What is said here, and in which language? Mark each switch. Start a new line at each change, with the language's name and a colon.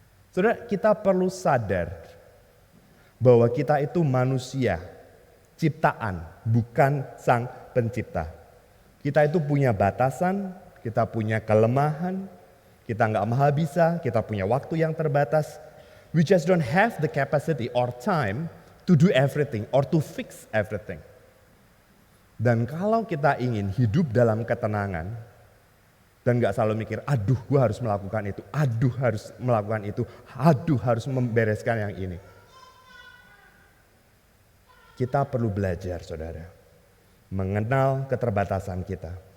Indonesian: Saudara, kita perlu sadar bahwa kita itu manusia, ciptaan, bukan sang pencipta. Kita itu punya batasan, kita punya kelemahan, kita nggak maha bisa, kita punya waktu yang terbatas.
English: We just don't have the capacity or time to do everything or to fix everything.
Indonesian: Dan kalau kita ingin hidup dalam ketenangan, dan gak selalu mikir, aduh gue harus melakukan itu, aduh harus melakukan itu, aduh harus membereskan yang ini. Kita perlu belajar, saudara, mengenal keterbatasan kita.